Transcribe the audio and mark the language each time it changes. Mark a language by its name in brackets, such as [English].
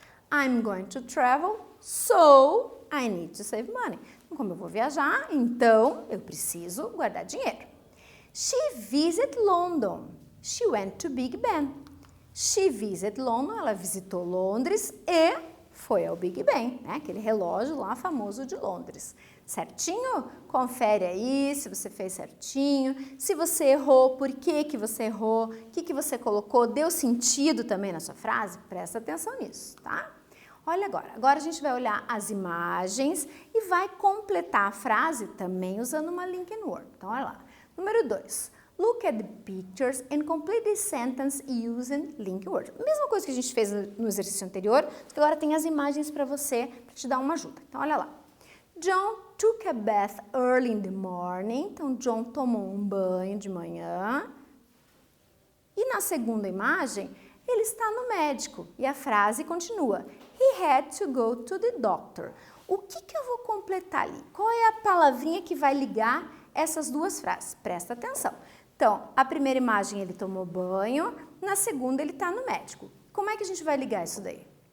[English] I'm going to travel, so I need to save money. [Portuguese] Como eu vou viajar, então eu preciso guardar dinheiro. [English] She visited London. She went to Big Ben. She visited London, [Portuguese] ela visitou Londres e foi ao Big Ben, né? Aquele relógio lá famoso de Londres. Certinho? Confere aí se você fez certinho. Se você errou, por que você errou? O que você colocou? Deu sentido também na sua frase? Presta atenção nisso, tá? Olha agora. Agora a gente vai olhar as imagens e vai completar a frase também usando uma linked word. Então, olha lá. Número 2. [English] Look at the pictures and complete the sentence using linked words. [Portuguese] Mesma coisa que a gente fez no exercício anterior, só que agora tem as imagens para você, para te dar uma ajuda. Então, olha lá. [English] John took a bath early in the morning. [Portuguese] Então, John tomou um banho de manhã. E na segunda imagem, ele está no médico. E a frase continua. [English] He had to go to the doctor. [Portuguese] O que eu vou completar ali? Qual é a palavrinha que vai ligar essas duas frases? Presta atenção. Então, a primeira imagem ele tomou banho, na segunda ele está no médico. Como é que a gente vai ligar isso daí?